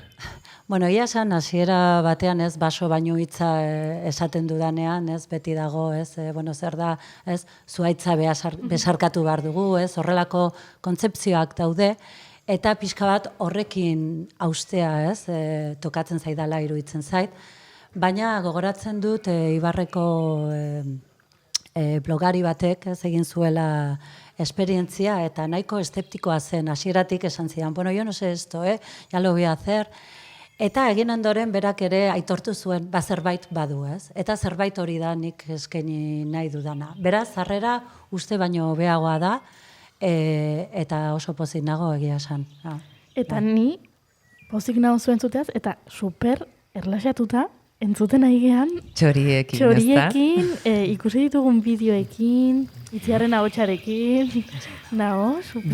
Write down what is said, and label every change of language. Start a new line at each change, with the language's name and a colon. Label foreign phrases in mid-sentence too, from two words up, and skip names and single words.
Basque: Bueno, ia esan, hasiera batean ez baso baino hitza esaten dudanean, ez beti dago, ez, zer da, ez, zuhaitza besarkatu behar dugu, ez, horrelako kontzepzioak daude, eta pixka bat horrekin austea, ez, tokatzen zaidala iruditzen zait, baina gogoratzen dut Ibarreko blogari batek ez egin zuela esperientzia, eta nahiko eszeptikoa zen, hasieratik esan zidan, bueno,
Spanish: yo no sé esto, ya lo voy a hacer.
Basque: Eta egin ondoren berak ere aitortu zuen, zerbait badu, ez? Eta zerbait hori da nik eskaini nahi dudana. Beraz, harrera uste baino hobeagoa da, eta oso pozik nago egia esan. Eta ni pozik nago zuen zuteaz, eta super erlaxatuta, entzuten aigean, txoriekin, ikusi ditugun bideoekin, Itziarren ahotsarekin, nago, super.